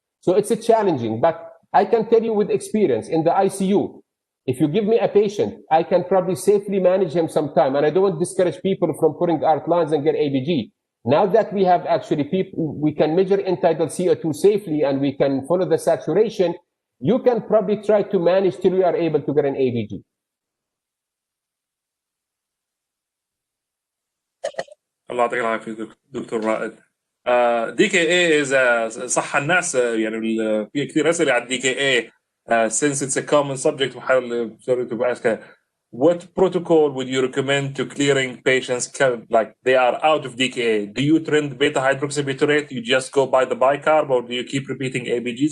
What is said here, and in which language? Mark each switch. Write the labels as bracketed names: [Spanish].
[English] So it's challenging, but I can tell you with experience in the ICU, if you give me a patient, I can probably safely manage him sometime, and I don't discourage people from putting art lines and get ABG. Now that we have actually we can measure end-tidal CO2 safely and we can follow the saturation, you can probably try to manage till we are able to get an ABG. [Arabic] الله يعطيك العافية دكتور رائد. [English] DKA is [Arabic] صح الناس يعني في كثير أسئلة على [English] DKA since it's a common subject. Sorry to ask. what protocol would you recommend to clearing patients like they are out of DKA? Do you trend beta hydroxybutyrate? You just go by the bicarb, or do you keep repeating ABGs?